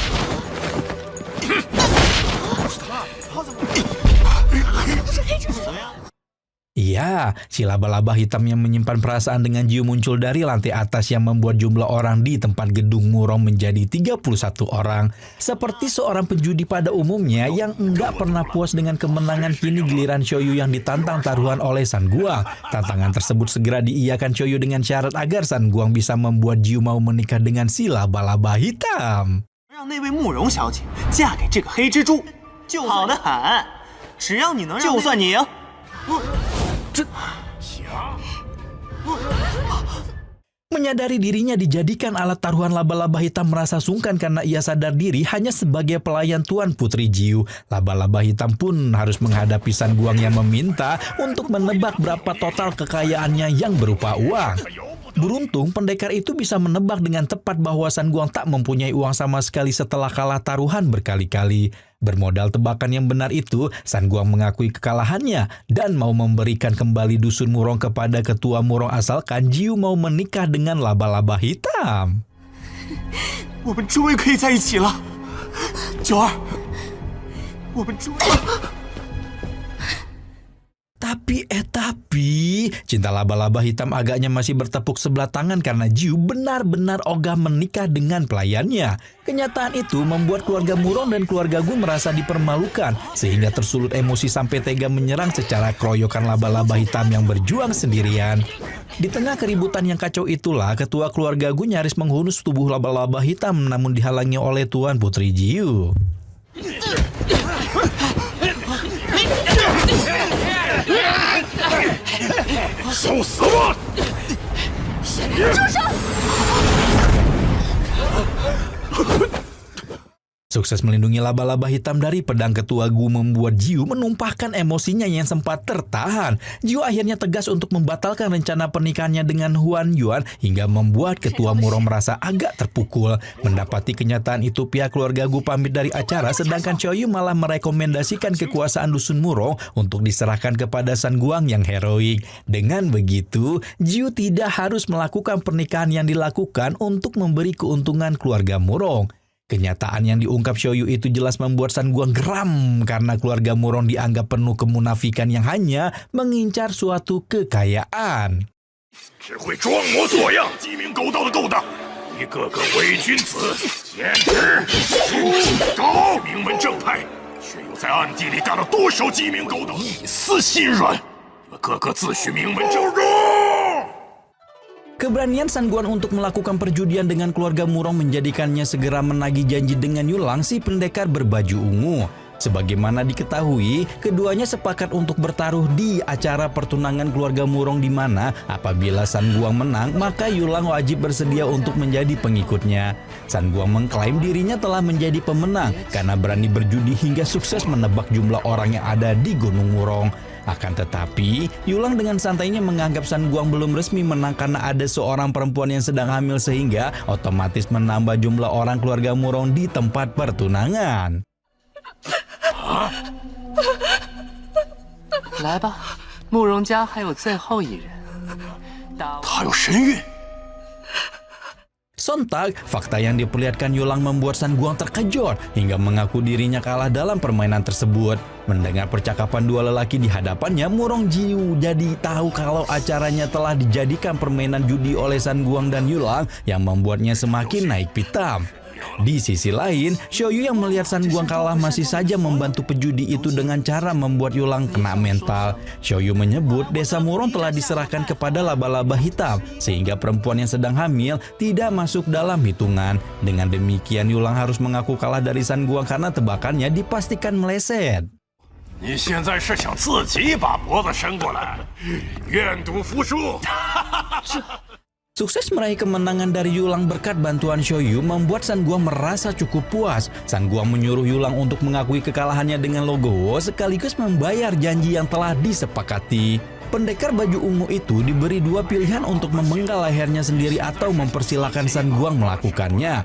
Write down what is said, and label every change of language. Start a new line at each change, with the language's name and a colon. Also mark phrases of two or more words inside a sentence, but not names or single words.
Indonesian: Iya, si laba-laba hitam yang menyimpan perasaan dengan Jiu muncul dari lantai atas yang membuat jumlah orang di tempat gedung Murong menjadi 31 orang. Seperti seorang penjudi pada umumnya yang enggak pernah puas dengan kemenangan, kini giliran Xiaoyu yang ditantang taruhan oleh San Guang. Tantangan tersebut segera diiyakan Xiaoyu dengan syarat agar San Guang bisa membuat Jiu mau menikah dengan si laba-laba hitam.
Chinese: 让那位慕容小姐嫁给这个黑蜘蛛，好得很。只要你能让，就算你赢。
Indonesian: Menyadari dirinya dijadikan alat taruhan, laba-laba hitam merasa sungkan karena ia sadar diri hanya sebagai pelayan Tuan Putri Jiu. Laba-laba hitam pun harus menghadapi San Guang yang meminta untuk menebak berapa total kekayaannya yang berupa uang. Beruntung pendekar itu bisa menebak dengan tepat bahwa San Guang tak mempunyai uang sama sekali setelah kalah taruhan berkali-kali. Bermodal tebakan yang benar itu, San Guang mengakui kekalahannya dan mau memberikan kembali dusun Murong kepada ketua Murong asalkan Jiu mau menikah dengan laba-laba hitam.
Chinese: 我们终于可以在一起了，九儿，我们终于。
Indonesian: Tapi, cinta laba-laba hitam agaknya masih bertepuk sebelah tangan karena Jiu benar-benar ogah menikah dengan pelayannya. Kenyataan itu membuat keluarga Murong dan keluarga Gu merasa dipermalukan, sehingga tersulut emosi sampai tega menyerang secara keroyokan laba-laba hitam yang berjuang sendirian. Di tengah keributan yang kacau itulah, ketua keluarga Gu nyaris menghunus tubuh laba-laba hitam namun dihalangi oleh Tuan Putri Jiu.
Chinese: 受死吧！住手！
Indonesian: Sukses melindungi laba-laba hitam dari pedang ketua Gu membuat Jiu menumpahkan emosinya yang sempat tertahan. Jiu akhirnya tegas untuk membatalkan rencana pernikahannya dengan Huan Yuan hingga membuat ketua Murong merasa agak terpukul. Mendapati kenyataan itu, pihak keluarga Gu pamit dari acara, sedangkan Xiaoyu malah merekomendasikan kekuasaan dusun Murong untuk diserahkan kepada San Guang yang heroik. Dengan begitu, Jiu tidak harus melakukan pernikahan yang dilakukan untuk memberi keuntungan keluarga Murong. Kenyataan yang diungkap Xiaoyu itu jelas membuat San Guang geram karena keluarga Murong dianggap penuh kemunafikan yang hanya mengincar suatu kekayaan.
Chinese: 只会装模作样、鸡鸣狗盗的勾当，一个个伪君子，简直高名门正派，却又在暗地里干了多少鸡鸣狗盗，一丝心软。你们个个自诩名门正派。
Indonesian: Keberanian San Guan untuk melakukan perjudian dengan keluarga Murong menjadikannya segera menagih janji dengan Yulang, si pendekar berbaju ungu. Sebagaimana diketahui, keduanya sepakat untuk bertaruh di acara pertunangan keluarga Murong di mana apabila San Guang menang, maka Yulang wajib bersedia untuk menjadi pengikutnya. San Guang mengklaim dirinya telah menjadi pemenang karena berani berjudi hingga sukses menebak jumlah orang yang ada di Gunung Murong. Akan tetapi, Yulang dengan santainya menganggap San Guang belum resmi menang karena ada seorang perempuan yang sedang hamil sehingga otomatis menambah jumlah orang keluarga Murong di tempat pertunangan.
Chinese: 来吧，慕容家还有最后一人。他有神韵。
Indonesian: Sontak, fakta yang diperlihatkan Yulang membuat San Guang terkejut hingga mengaku dirinya kalah dalam permainan tersebut. Mendengar percakapan dua lelaki di hadapannya, Murong Jiu jadi tahu kalau acaranya telah dijadikan permainan judi oleh San Guang dan Yulang yang membuatnya semakin naik pitam. Di sisi lain, Xiaoyu yang melihat San Guang kalah masih saja membantu pejudi itu dengan cara membuat Yulang kena mental. Xiaoyu menyebut desa Murong telah diserahkan kepada laba-laba hitam, sehingga perempuan yang sedang hamil tidak masuk dalam hitungan. Dengan demikian, Yulang harus mengaku kalah dari San Guang karena tebakannya dipastikan meleset.
Chinese: 你现在是想自己把脖子伸过来，愿赌服输？
Indonesian: Sukses meraih kemenangan dari Yulang berkat bantuan Xiaoyu membuat San Guang merasa cukup puas. San Guang menyuruh Yulang untuk mengakui kekalahannya dengan logowo sekaligus membayar janji yang telah disepakati. Pendekar baju ungu itu diberi dua pilihan untuk memenggal lehernya sendiri atau mempersilahkan San Guang melakukannya.